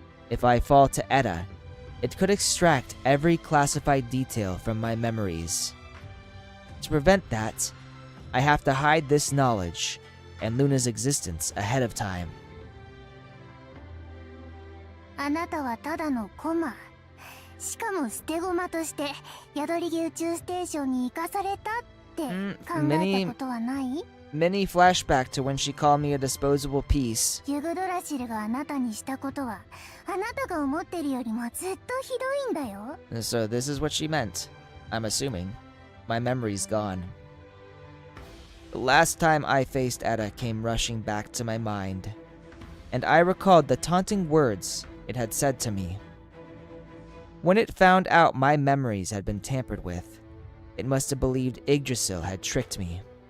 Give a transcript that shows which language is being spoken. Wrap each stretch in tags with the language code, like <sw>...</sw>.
<en>If I fall to Etta, it could extract every classified detail from my memories. To prevent that, I have to hide this knowledge and Luna's existence ahead of time.</en> <ja>あなたはただのコマ。しかも捨て駒として宿り木宇宙ステーションに行かされたって考えたことはない？</ja> <en>Mini flashback to when she called me a disposable piece.</en> <ja>ユグドラシルがあなたにしたことはあなたが思ってるよりもずっとひどいんだよ。</ja> <en>So this is what she meant. I'm assuming. My memory's gone. The last time I faced Etta came rushing back to my mind, and I recalled the taunting words it had said to me. When it found out my memories had been tampered with, it must have believed Yggdrasil had tricked me.</en>